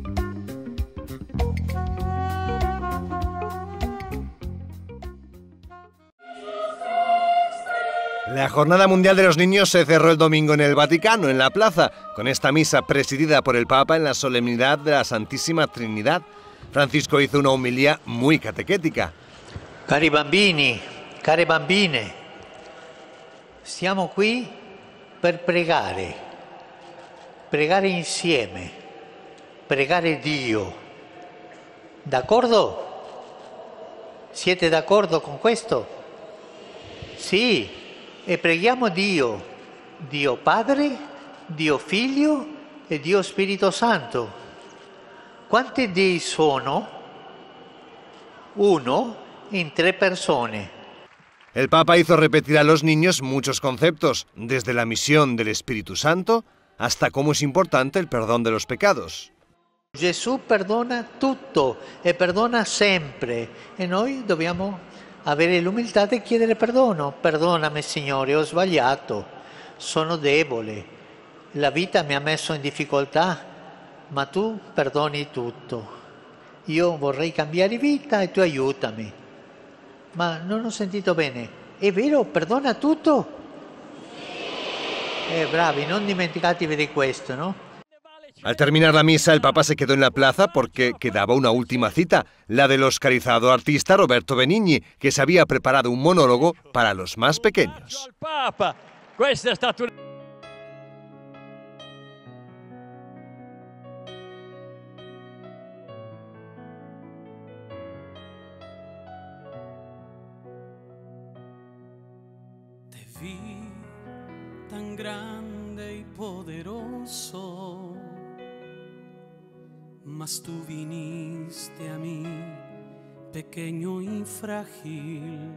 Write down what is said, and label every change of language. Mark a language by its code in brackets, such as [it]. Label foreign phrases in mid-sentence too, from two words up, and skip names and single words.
[es] La Jornada Mundial de los Niños se cerró el domingo en el Vaticano, en la plaza, con esta misa presidida por el Papa en la solemnidad de la Santísima Trinidad. Francisco hizo una homilía muy catequética. [it] Cari bambini, care bambine, siamo qui per pregare insieme, pregare Dio. D'accordo? Siete d'accordo con questo? Sì, e preghiamo Dio, Dio Padre, Dio Figlio e Dio Spirito Santo. Quanti dei sono? Uno in 3 persone. [es] El Papa hizo repetir a los niños muchos conceptos, desde la misión del Espíritu Santo hasta cómo es importante el perdón de los pecados. [it] Gesù perdona tutto e perdona sempre e noi dobbiamo avere l'umiltà di chiedere perdono. Perdonami Signore, ho sbagliato, sono debole, la vita mi ha messo in difficoltà, ma tu perdoni tutto. Io vorrei cambiare vita e tu aiutami. Ma non ho sentito bene. È vero? Perdona tutto? Bravi, non dimenticatevi di questo, [es] ¿no? Al terminar la misa, el Papa se quedó en la plaza porque quedaba una última cita, la del oscarizado artista Roberto Benigni, que se había preparado un monólogo para los más pequeños. Te vi tan grande y poderoso, mas tú viniste a mí, pequeño y frágil.